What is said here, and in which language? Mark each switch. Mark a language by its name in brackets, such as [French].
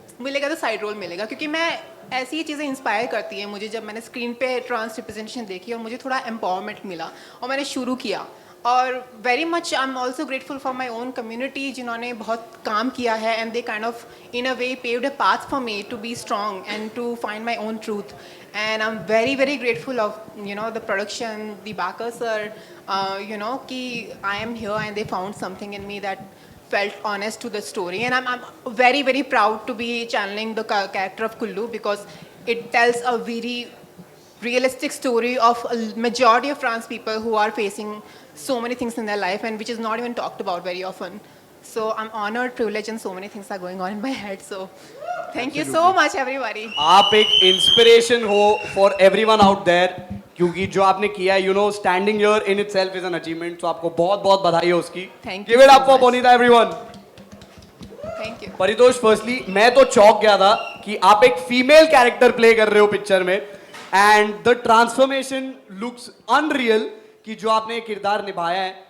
[Hindi] मिलेगा तो side role मिलेगा, क्योंकि मैं ऐसी चीज़ें इंस्पायर करती हैं मुझे. जब मैंने स्क्रीन पे ट्रांस रिप्रेजेंटेशन देखी और मुझे थोड़ा एम्पावरमेंट मिला और मैंने शुरू किया. [English] और very much I am also grateful for my own community [Hindi] जिन्होंने बहुत काम किया है, [English] And they kind of in a way paved a path for me to be strong and to find my own truth. And I'm very, very grateful of, the production, Dibakar sir, कि I am here and they found something in me that felt honest to the story. And I'm very, very proud to be channeling the character of Kullu because it tells a very realistic story of a majority of trans people who are facing so many things in their life and which is not even talked about very often. So I'm honored, privileged, and so many things are going on in my head. So thank you so much, everybody. [Hindi] आप एक inspiration हो [English] for everyone out there, [Hindi] क्योंकि जो आपने किया है, [English] standing here in itself is an achievement. [Hindi] So आपको बहुत बहुत बधाई है उसकी. [English] Thank you Give it up so for much. Bonita, everyone. Thank you. [Hindi] Paritosh, firstly मैं तो चौंक गया था कि आप एक फीमेल कैरेक्टर प्ले कर रहे हो पिक्चर में, [English] and the transformation looks unreal [Hindi] कि जो आपने किरदार निभाया है.